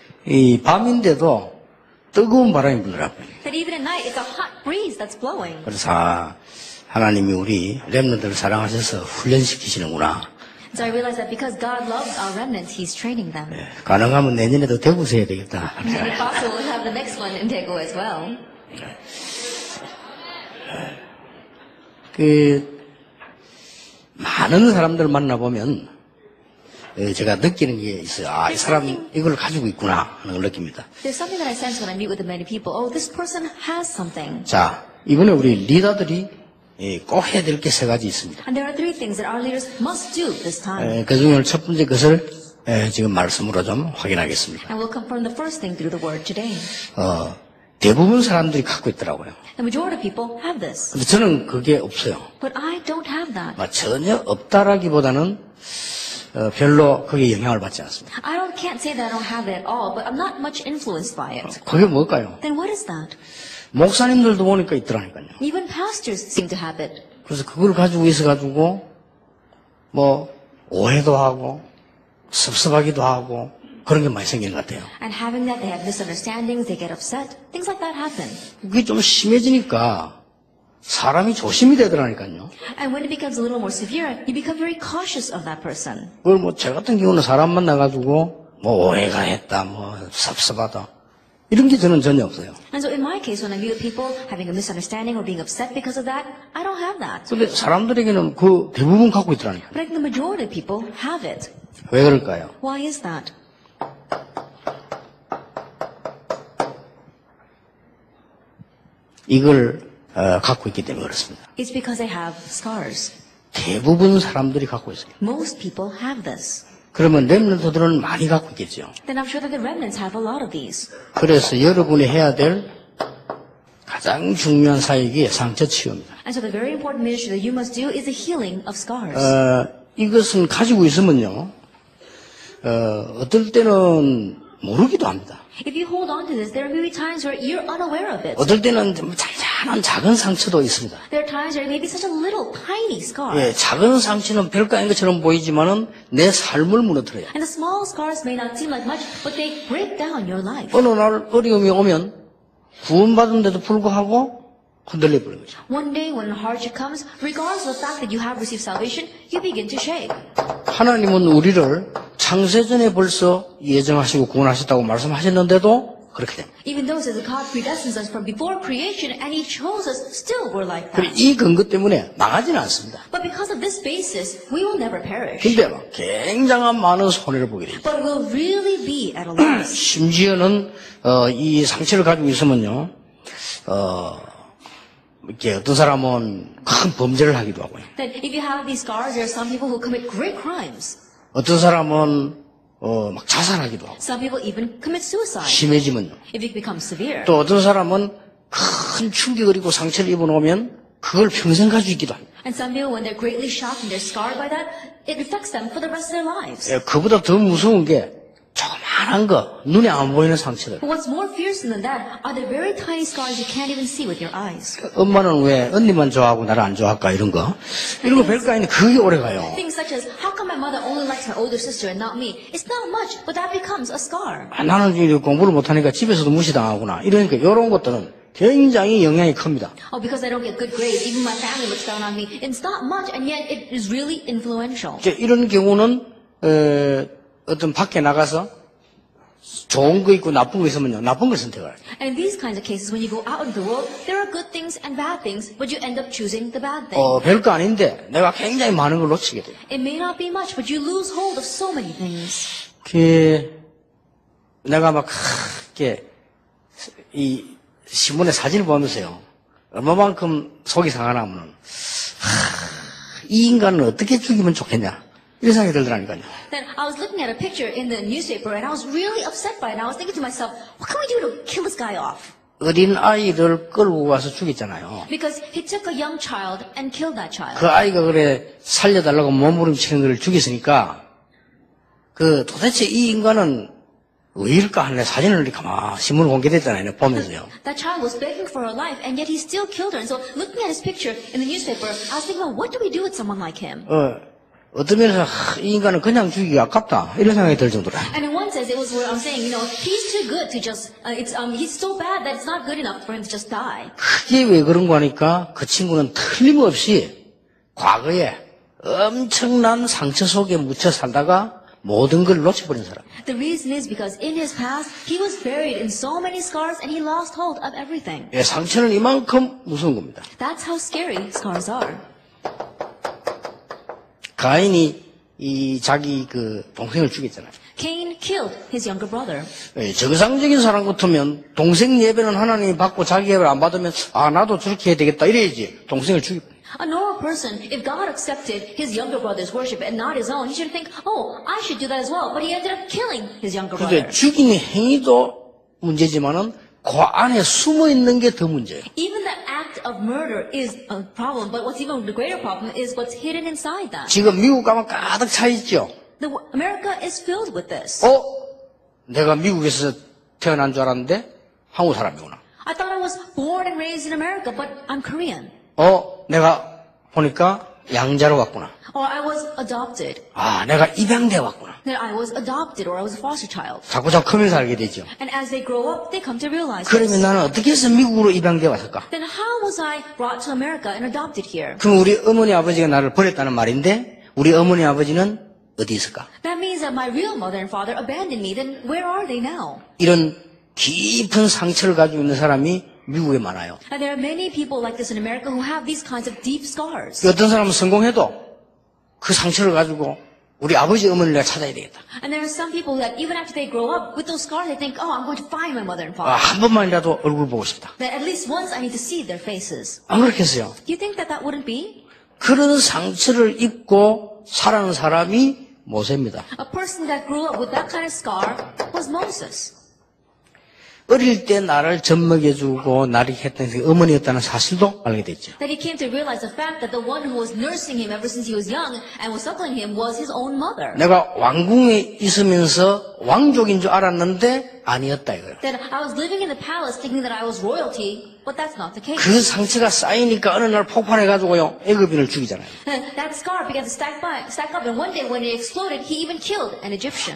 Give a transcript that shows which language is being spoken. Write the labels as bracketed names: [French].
[Korean] 이 밤인데도 뜨거운 바람이 불더라고요. [English] That even at night, it's a hot breeze that's blowing. [Korean] 그래서 하나님이 우리 렘넌트를 사랑하셔서 훈련시키시는구나. [English] So I realized that because God loves our remnants, He's training them. [Korean] 가능하면 내년에도 대구에서 해야 되겠다. [English] And if possible, we'll have the next one in Daegu as well. [Korean] 많은 사람들 만나보면 제가 느끼는 게 있어요. 아, 이 사람 이걸 가지고 있구나 하는 걸 느낍니다. [English] There's something that I sense when I meet with the many people. Oh, this person has something. [Korean] 자, 이번에 우리 리더들이 꼭 해야 될 게 세 가지 있습니다. [English] And there are three things that our leaders must do this time. [Korean] 그 중에 첫 번째 것을 지금 말씀으로 좀 확인하겠습니다. [English] And we'll confirm the first thing through the word today. [Korean] 대부분 사람들이 갖고 있더라고요. [English] The majority of people have this. [Korean] 근데 저는 그게 없어요. [English] But I don't have that. [Korean] 전혀 없다라기보다는 별로 그게 영향을 받지 않습니다. [English] Can't say that I don't have it at all, but I'm not much influenced by it. [Korean] 그게 뭘까요? [English] Then what is that? [Korean] 목사님들도 보니까 있더라니까요. [English] Even pastors seem to have it. [Korean] 그래서 그걸 가지고 있어가지고 뭐 오해도 하고 섭섭하기도 하고 그런 게 많이 생기는 것 같아요. [English] And having that, they have misunderstandings, they get upset, things like that happen. [Korean] 그게 좀 심해지니까 사람이 조심이 되더라니까요. [English] And when it becomes a little more severe, you become very cautious of that person. [Korean] 그걸 뭐 저 같은 경우는 사람 만나가지고 뭐 오해가 했다, 뭐 섭섭하다 이런 게 저는 전혀 없어요. [English] And so in my case, when I meet with people having a misunderstanding or being upset because of that, I don't have that. [Korean] 근데 사람들에게는 그 대부분 갖고 있더라니까요. [English] But I think the majority of people have it. [Korean] 왜 그럴까요? [English] Why is that? [Korean] 이걸 갖고 있기 때문에 그렇습니다. [English] It's because they have scars. [Korean] 대부분 사람들이 갖고 있어요. [English] Most people have this. [Korean] 그러면 렘넌트들은 많이 갖고 있겠죠. [English] Then I'm sure that the remnants have a lot of these. [Korean] 그래서 여러분이 해야 될 가장 중요한 사역이 상처 치유입니다. [English] And so the very important ministry that you must do is the healing of scars. [Korean] 이것은 가지고 있으면요, 어떨 때는 모르기도 합니다. [English] If you hold on to this, there may be times where you're unaware of it. [Korean] 어떨 때는 좀 잔잔한 작은 상처도 있습니다. [English] There are times where it may be such a little tiny scar. [Korean] 예, 작은 상처는 별거 아닌 것처럼 보이지만은 내 삶을 무너뜨려요. [English] And the small scars may not seem like much, but they break down your life. [Korean] 어느 날 어려움이 오면 구원받은데도 불구하고 흔들려 버린 거죠. [English] One day when hardship comes, regardless of the fact that you have received salvation, you begin to shake. [Korean] 하나님은 우리를 창세전에 벌써 예정하시고 구원하셨다고 말씀하셨는데도 그렇게 됩니다. [English] Even though it says that God predestines us from before creation and He chose us, still we're like [Korean] 그리고 [English] that. [Korean] 이 근거 때문에 망하지는 않습니다. [English] But because of this basis, we will never perish. [Korean] 근데 굉장한 많은 손해를 보게 됩니다. [English] But we'll really be at a loss. [Korean] 심지어는 이 상처를 가지고 있으면요, 이렇게 어떤 사람은 큰 범죄를 하기도 하고요. [English] That if you have these scars, there are some people who commit great crimes. [Korean] 어떤 사람은 막 자살하기도 하고. [English] Some people even commit suicide. [Korean] 심해지면요. [English] If it becomes severe. [Korean] 또 어떤 사람은 큰 충격을 입고 상처를 입어놓으면 그걸 평생 가지고 있기도 합니다. [English] And some people, when they're greatly shocked and they're scarred by that, it affects them for the rest of their lives. [Korean] 그보다 더 무서운 게 조그만한 거, 눈에 안 보이는 상처들. [English] But what's more fearsome than that are the very tiny scars you can't even see with your eyes. [Korean] 엄마는 왜 언니만 좋아하고 나를 안 좋아할까 이런 거. 이런 거 별거 아닌데 그게 오래 가요. [English] Things such as, how come my mother only likes my older sister and not me? It's not much, but that becomes a scar. [Korean] 나는 이제 공부를 못하니까 집에서도 무시당하구나. 이러니까 이런 것들은 굉장히 영향이 큽니다. [English] Oh, because I don't get good grades, even my family looks down on me. It's not much, and yet it is really influential. [Korean] 이런 경우는 어떤 밖에 나가서 좋은 거 있고 나쁜 거 있으면요, 나쁜 걸 선택을 해요. [English] And in these kinds of cases, when you go out into the world, there are good things and bad things, but you end up choosing the bad thing. [Korean] 별거 아닌데 내가 굉장히 많은 걸 놓치게 돼요. [English] It may not be much, but you lose hold of so many things. [Korean] 내가 막 이렇게 이 신문에 사진을 보면서요, 얼마만큼 속이 상하냐면은 이 인간은 어떻게 죽이면 좋겠냐 이런 생각이 들더라니까요. [English] Then I was looking at a picture in the newspaper, and I was really upset by it. And I was thinking to myself, what can we do to kill this guy off? [Korean] 어린 아이를 끌고 가서 죽였잖아요. [English] Because he took a young child and killed that child. [Korean] 그 아이가 그래 살려달라고 몸부림치는 걸 죽였으니까 도대체 이 인간은 왜일까 하는 사진을 이렇게 가만 신문 공개됐잖아요. 보면서요. [English] That child was begging for her life, and yet he still killed her. And so, looking at his picture in the newspaper, I was thinking, well, what do we do with someone like him? [Korean] 어떤 면에서 이 인간은 그냥 죽이기 아깝다 이런 생각이 들 정도로. [English] And in one sense, it was where I'm saying, he's too good to just, he's so bad that it's not good enough for him to just die. [Korean] 그게 왜 그런가 하니까 그 친구는 틀림없이 과거에 엄청난 상처 속에 묻혀 살다가 모든 걸 놓쳐버린 사람. [English] The reason is because in his past, he was buried in so many scars and he lost hold of everything. [Korean] 예, 상처는 이만큼 무서운 겁니다. [English] That's how scary scars are. [Korean] 가인이 이 자기 그 동생을 죽였잖아요. [English] Cain killed his younger brother. [Korean] 예, 정상적인 사람 같으면 동생 예배는 하나님이 받고 자기 예배를 안 받으면 아 나도 저렇게 해야 되겠다 이래야지 동생을 죽여. [English] A normal person, if God accepted his younger brother's worship and not his own, he should think, oh, I should do that as well. But he ended up killing his younger [Korean] 그런데 [English] brother. [Korean] 죽이는 행위도 문제지만은 그 안에 숨어 있는 게 더 문제예요. [English] Even the act of murder is a problem, but what's even the greater problem is what's hidden inside that. [Korean] 지금 미국 가면 가득 차 있죠. [English] America is filled with this. [Korean] 내가 미국에서 태어난 줄 알았는데 한국 사람이구나. [English] I thought I was born and raised in America, but I'm Korean. [Korean] 내가 보니까 양자로 왔구나. [English] Or I was adopted. [Korean] 내가 입양돼 왔구나. [English] That I was adopted or I was a foster child. [Korean] 자꾸 크면서 알게 되죠. [English] And as they grow up, they come to realize [Korean] 그러면 [English] this. [Korean] 나는 어떻게 해서 미국으로 입양돼 왔을까? [English] Then how was I brought to America and adopted here? [Korean] 그럼 우리 어머니 아버지가 나를 버렸다는 말인데 우리 어머니 아버지는 어디 있을까? [English] That means that my real mother and father abandoned me. Then where are they now? [Korean] 이런 깊은 상처를 가지고 있는 사람이 미국에 많아요. [English] And there are many people like this in America who have these kinds of deep scars. [Korean] 어떤 사람은 성공해도 그 상처를 가지고 우리 아버지 어머니를 내가 찾아야 되겠다. [English] And there are some people that even after they grow up with those scars, they think, oh, I'm going to find my mother and father. [Korean] 한 번만이라도 얼굴 보고 싶다. [English] That at least once I need to see their faces. [Korean] 안 그렇겠어요? [English] Do you think that that wouldn't be? [Korean] 그런 상처를 입고 살아는 사람이 모세입니다. [English] A person that grew up with that kind of scar was Moses. [Korean] 어릴 때 나를 젖먹여주고 나를 했던 그 어머니였다는 사실도 알게 됐죠. [English] That he came to realize the fact that the one who was nursing him ever since he was young and was suckling him was his own mother. [Korean] 내가 왕궁에 있으면서 왕족인 줄 알았는데 아니었다 이거예요. [English] That I was living in the palace thinking that I was royalty, but that's not the case. [Korean] 그 상처가 쌓이니까 어느 날 폭발해가지고요 애굽인을 죽이잖아요. [English] That scar began to stack up, and one day when it exploded, he even killed an Egyptian.